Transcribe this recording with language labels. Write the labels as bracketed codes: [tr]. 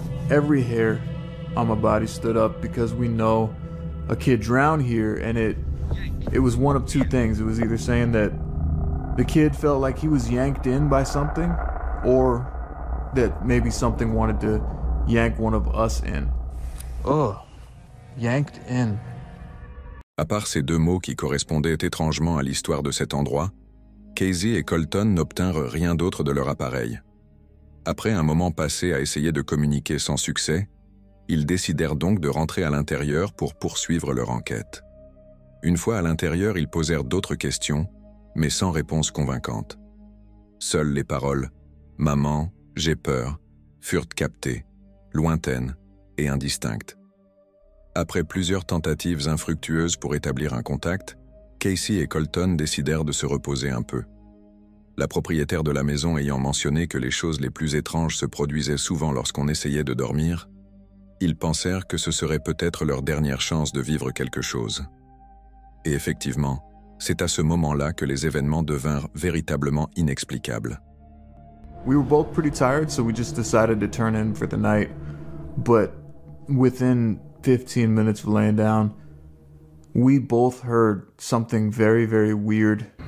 [en] Every hair on my body stood up because we know a kid drowned here, and it was one of two things. It was either saying that the kid felt like he was yanked in by something, or that maybe something wanted to yank one of us in. Ugh. Yanked in. [fr] À part ces deux mots qui correspondaient étrangement à l'histoire de cet endroit, Casey et Colton n'obtinrent rien d'autre de leur appareil. Après un moment passé à essayer de communiquer sans succès, ils décidèrent donc de rentrer à l'intérieur pour poursuivre leur enquête. Une fois à l'intérieur, ils posèrent d'autres questions, mais sans réponse convaincante. Seules les paroles « Maman, j'ai peur » furent captées, lointaines et indistinctes. Après plusieurs tentatives infructueuses pour établir un contact, Casey et Colton décidèrent de se reposer un peu. La propriétaire de la maison ayant mentionné que les choses les plus étranges se produisaient souvent lorsqu'on essayait de dormir, ils pensèrent que ce serait peut-être leur dernière chance de vivre quelque chose. Et effectivement, c'est à ce moment-là que les événements devinrent véritablement inexplicables. [en] We were both pretty tired, so we just decided to turn in for the night. But within 15 minutes of laying down, we both heard something very, very weird.